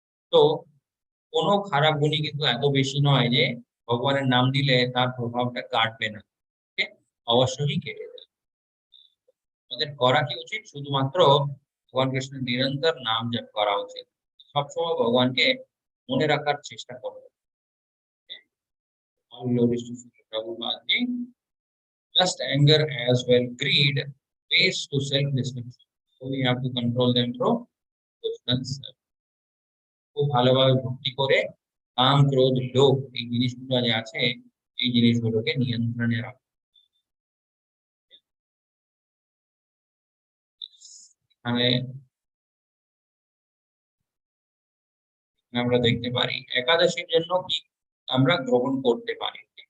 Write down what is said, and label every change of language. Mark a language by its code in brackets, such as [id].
[bn] তো কোনো খারাপ গুণই কিন্তু এত বেশি নয় যে ভগবানের নাম দিলে তার প্রভাবটা কাটবে না। ওকে? অবশ্যই কেটে যাবে। আমাদের করা কি উচিত? শুধুমাত্র ভগবান কৃষ্ণের নিরন্তর নাম জপ করা উচিত। সবসময় ভগবানকে মনে রাখার চেষ্টা করবো। [en] All glories to Srila Prabhupada ji. Lust, anger, as well greed, ways to self-destruction. So we have to control them through devotional. [bn] খুব ভালোভাবে ভক্তি করে কাম, ক্রোধ, লোভ এই জিনিসগুলো যে আছে, এই জিনিসগুলোকে নিয়ন্ত্রণে রাখা। এখানে আমরা দেখতে পারি একাদশীর জন্য কি আমরা গ্রহণ করতে পারি।